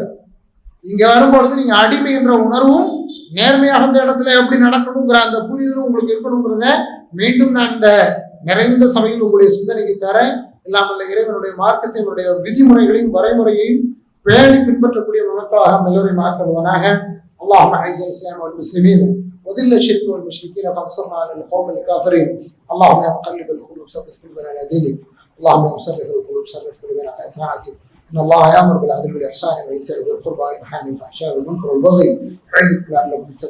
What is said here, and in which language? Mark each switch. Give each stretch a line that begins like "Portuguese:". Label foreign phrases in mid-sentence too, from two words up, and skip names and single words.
Tamil: இங்க வரும்பொழுது நீங்க அடிமை என்ற உணர்வும் நேர்மையாக அந்த இடத்துல எப்படி நடக்கணுங்கிற அந்த புரிதலும் உங்களுக்கு இருக்கணுங்கிறத மீண்டும் நான் இந்த நிறைந்த சபையில் உங்களுடைய சிந்தனைக்கு தரேன். இல்லாமல் இறைவனுடைய மார்க்கத்தை, என்னுடைய விதிமுறைகளையும் வரைமுறையையும் பேணி பின்பற்றக்கூடிய மக்களாக எல்லோரையும் ஆக்கப்படுவானாக.
Arabic: اللهم اعز الاسلام والمسلمين وذل الشرك والمشركين فانصرنا على القوم الكافرين. اللهم يا مقلب القلوب ثبت قلوبنا على دينك. اللهم يا مصرف القلوب صرف قلوبنا على طاعتك. ان الله يامر بالعدل والاحسان وايتاء ذي القربى وينهى عن الفحشاء والمنكر والبغي يعظكم لعلكم تذكرون.